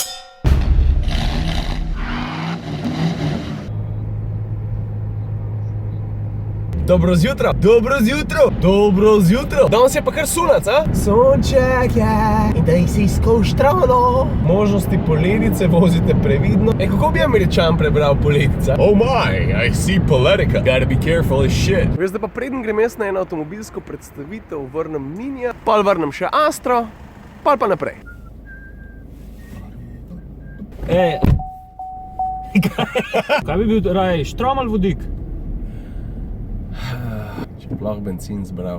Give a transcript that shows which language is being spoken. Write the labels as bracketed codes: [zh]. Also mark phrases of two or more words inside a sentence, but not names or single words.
[sl] Dobro zjutro, dobro zjutro, dobro zjutro. Danes je pa kar sunac, a? Sonček je, in da si skoštrano. Možnosti poledice vozite previdno. Kako bi Američan prebral poledica? [en] Oh my, I see Politica. Gotta be careful as shit. [sl] Veš, da pa preden grem jaz na eno avtomobilsko predstavitev, vrnem Minija, pol vrnem še Astro, pol pa naprej. Kaj bi bil raje, štrom ali vodik? Če bi lahko benzin zbral.